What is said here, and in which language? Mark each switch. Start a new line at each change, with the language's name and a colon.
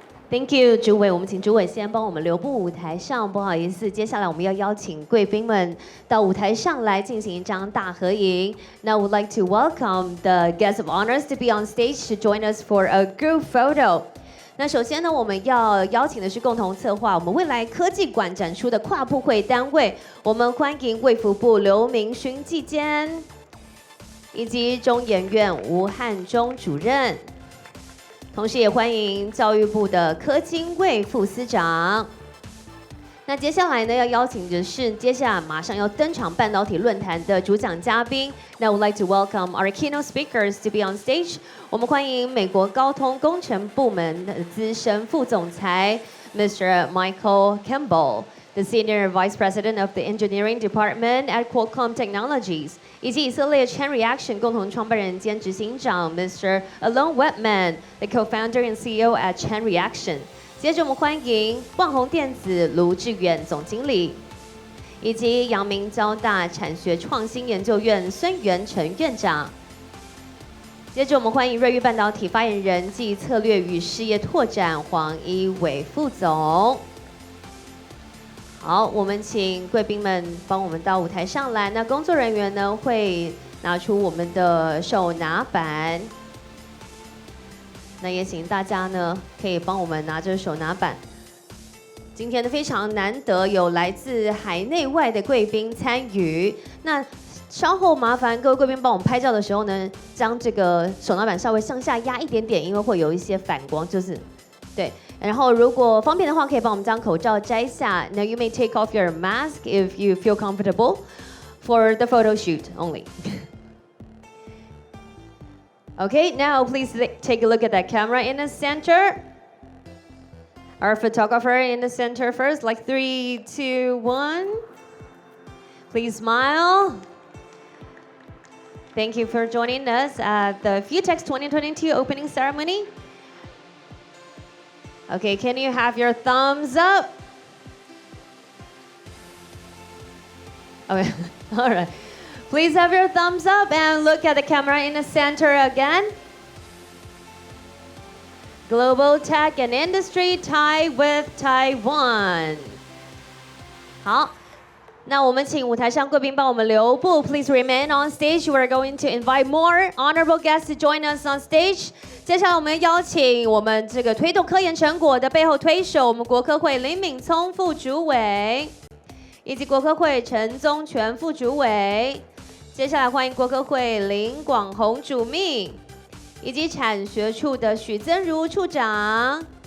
English: Thank you，
Chinese: 主委，我们请主委先帮我们留步舞台上，不好意思，接下来我们要邀请贵宾们到舞台上来进行一张大合影。
English: Now we'd like to welcome the guests of honors to be on stage to join us for a group photo.
Chinese: 那首先呢，我们要邀请的是共同策划我们未来科技馆展出的跨部会单位，我们欢迎卫福部刘明勋技监，以及中研院吴汉忠主任。同时也欢迎教育部的柯金卫副司长。那接下来呢，要邀请的是接下来马上要登场半导体论坛的主讲嘉宾。
English: Now we'd like to welcome our keynote speakers to be on stage.
Chinese: 我们欢迎美国高通工程部门的资深副总裁 Mr.
English: Michael Campbell, the Senior Vice President of the Engineering Department at Qualcomm Technologies,
Chinese: 以及以色列 Chain Reaction 共同创办人兼执行长
English: Mr. Alon Webman, the co-founder and CEO at Chain Reaction.
Chinese: 接着我们欢迎旺宏电子卢志远总经理，以及阳明交大产学创新研究院孙元成院长。接着我们欢迎瑞昱半导体发言人暨策略与事业拓展黄一伟副总。好，我们请贵宾们帮我们到舞台上来。那工作人员呢会拿出我们的手拿板。那也请大家呢可以帮我们拿着手拿板。今天呢非常难得有来自海内外的贵宾参与。那稍后麻烦各位贵宾帮我们拍照的时候呢，将这个手拿板稍微向下压一点点，因为会有一些反光，就是对。然后如果方便的话，可以帮我们将口罩摘下。
English: Now you may take off your mask if you feel comfortable for the photo shoot only. Okay, now please take a look at that camera in the center. Our photographer in the center first, like 3, 2, 1. Please smile. Thank you for joining us at the FUTEX 2022 opening ceremony. Okay, can you have your thumbs up? Okay, all right. Please have your thumbs up and look at the camera in the center again. Global tech and industry tie with Taiwan.
Chinese: 好，那我们请舞台上贵宾帮我们留步。
English: Please remain on stage. We're going to invite more honorable guests to join us on stage.
Chinese: 接下来我们邀请我们这个推动科研成果的背后推手，我们国科会林敏聪副主委。以及国科会陈宗全副主委。接下来欢迎国科会林广宏主秘，以及产学处的许增如处长。